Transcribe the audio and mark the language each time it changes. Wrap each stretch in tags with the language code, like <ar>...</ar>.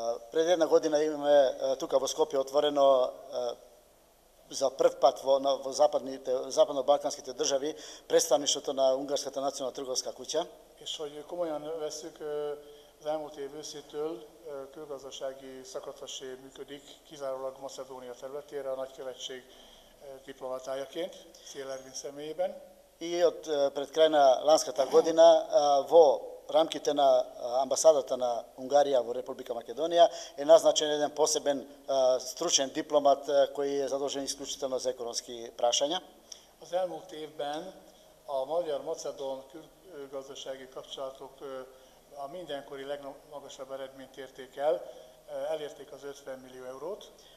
<mk>Пред една година имаме тука во Скопје отворено за прв пат во западно-балканските држави представништвото на Унгарската национална трговска куќа.</mk> <hu>És hogy komolyan vesszük, az elmúlt év őszétől külgazdasági szakadhasé működik kizárólag Macedónia területére a nagykövetség diplomatájaként, Szél Ervin személyében.</hu> <mk>И од пред крај на ланската година во рамките на амбасадата на Унгарија во Република Македонија е назначен еден посебен стручен дипломат кој е задолжен исклучително за економски прашања.</mk> <hu>Az elmúlt évben a magyar-macedón külgazdasági kapcsolatok a mindenkori legmagasabb eredményt érték el, elérték az 50 millió eurót.</hu>